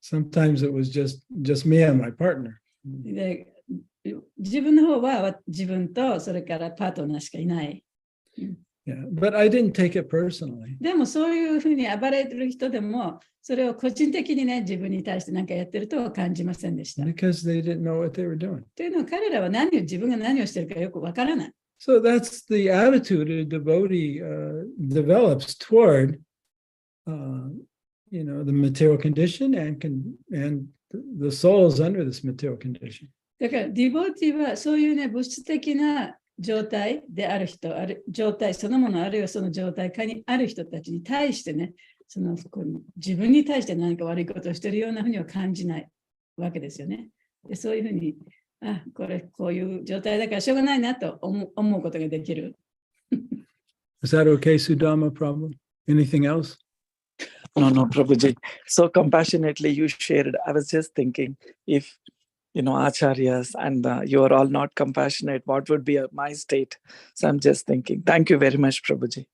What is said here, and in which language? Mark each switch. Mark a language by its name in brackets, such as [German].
[English] sometimes it was just me and my partner. [Japanese] で、自分の方は自分とそれからパートナーしかいない。 [English] Yeah, but I didn't take it personally. [Japanese] でもそういうふうに暴れる人でも、それを個人的にね、自分に対して何かやってるとは感じませんでした。 [English] Because they didn't know what they were doing. [Japanese] というのは彼らは自分が何をしてるかよくわからない。 [English] So that's the attitude a devotee develops toward, the material condition and the souls under this material condition. [Japanese] だから、ディボーティーはそういうね、物質的な状態である人、状態そのもの、あるいはその状態下にある人たちに対してね、自分に対して何か悪いことをしているようなふうには感じないわけですよね。で、そういうふうに、こういう状態だからしょうがないなと思うことができる。 [English] Is that okay, Sudama Prabhu? Anything else? No, Prabhuji. So compassionately you shared. I was just thinking, if acharyas and you are all not compassionate, what would be my state? So I'm just thinking. Thank you very much, Prabhuji.